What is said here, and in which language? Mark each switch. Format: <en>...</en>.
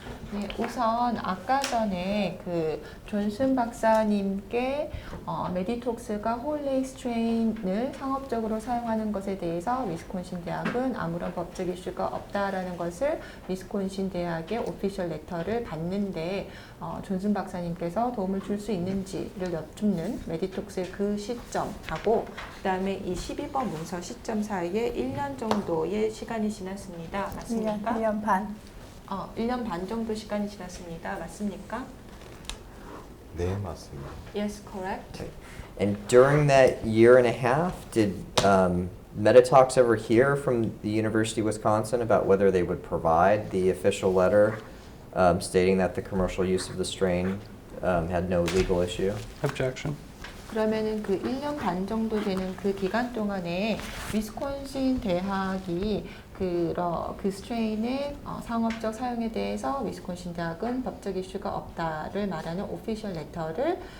<ko>네, 우선 아까 전에 그 존슨 박사님께 메디톡스가 홀레이 스트레인을 상업적으로 사용하는 것에 대해서 위스콘신 대학은 아무런 법적 이슈가 없다라는 것을 위스콘신 대학의 오피셜 레터를 받는데 존슨 박사님께서 도움을 줄 수 있는지를 여쭙는 메디톡스의 그 시점하고 그 다음에 이 12번 문서 시점 사이에 1년 정도의 시간이 지났습니다. 맞습니까? 1년 반. 1년 반 정도 시간이 지났습니다. 맞습니까? 네, 맞습니다.</ko> <en>Yes, correct. And during that year and a half, did Metatalks ever hear from the University of Wisconsin about whether they would provide the official letter stating that the commercial use of the strain had no legal issue? Objection.</en> <ko>그러면은 그 1년 반 정도 되는 그 기간 동안에 위스콘신 대학이 그 스트레인의 상업적 사용에 대해서 위스콘신 대학은 법적 이슈가 없다를 말하는 오피셜 레터를</ko>